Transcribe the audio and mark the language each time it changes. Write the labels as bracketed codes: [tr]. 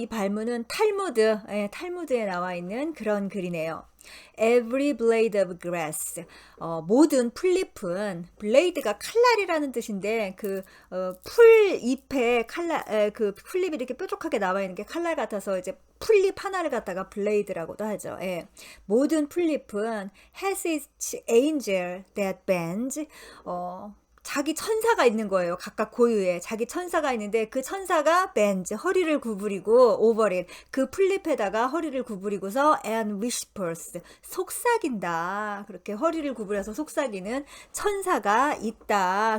[ko] 이 발문은 탈무드에 나와 있는 그런 글이네요. [en] Every blade of grass. [ko] 모든 풀잎은 블레이드가 칼날이라는 뜻인데 풀잎에 그 풀잎이 이렇게 뾰족하게 나와 있는 게 칼날 같아서 이제 풀잎 하나를 갖다가 블레이드라고도 하죠. 모든 풀잎은 [en] has its angel that bends. [ko] 자기 천사가 있는 거예요. 각각 고유의 자기 천사가 있는데 그 천사가 bends 허리를 구부리고 [en] over it [ko] 그 풀잎에다가 허리를 구부리고서 [en] and whispers [ko] 속삭인다. 그렇게 허리를 구부려서 속삭이는 천사가 있다.